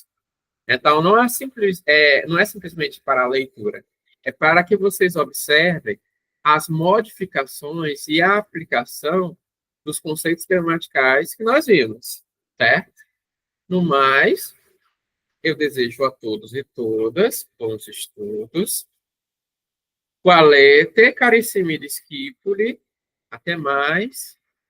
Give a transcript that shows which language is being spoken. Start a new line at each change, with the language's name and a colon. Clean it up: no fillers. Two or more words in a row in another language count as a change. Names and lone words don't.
Portuguese: Então, não é simplesmente para a leitura, é para que vocês observem as modificações e a aplicação dos conceitos gramaticais que nós vimos, certo? No mais, eu desejo a todos e todas bons estudos.
Latin: Qualete, carissimi discipuli.
Portuguese: Até mais.